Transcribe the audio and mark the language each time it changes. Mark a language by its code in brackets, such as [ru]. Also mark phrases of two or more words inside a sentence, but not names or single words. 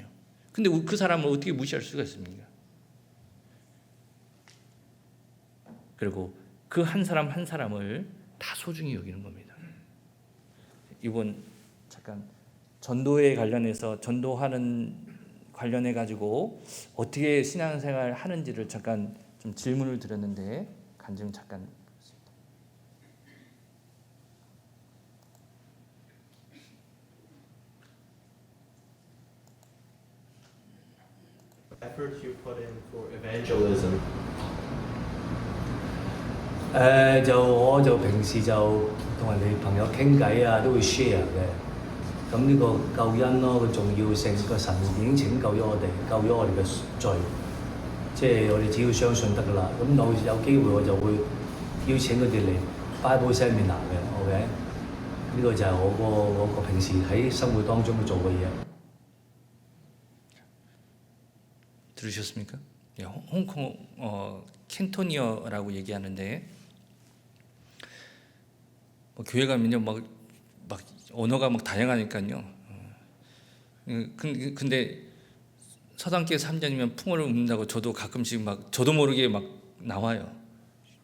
[ko] 근데 그 사람을 어떻게 무시할 수가 있습니까? 그리고 그 한 사람 한 사람을 다 소중히 여기는 겁니다. 이번 잠깐 전도에 관련해서, 전도하는 관련해 가지고 어떻게 신앙생활 하는지를 잠깐 좀 질문을 드렸는데 간증 잠깐. [en] Efforts you put in for evangelism. [yue] 我就平時就同人哋朋友傾偈啊，都會 share 嘅。咁呢個救恩咯，個重要性，個神已經拯救咗我哋，救咗我哋嘅罪，即係我哋只要相信得噶啦。咁有機會我就會邀請佢哋嚟 Bible Seminar 嘅 ，OK？呢個就係我個平時喺生活當中做嘅嘢。 [ko] 들으셨습니까? 홍콩 캔토니어라고 얘기하는데, 교회 가면요 막 언어가 막 다양하니까요. 근데 서당교회 3년이면 풍어를 읊는다고 저도 가끔씩 막 저도 모르게 막 나와요.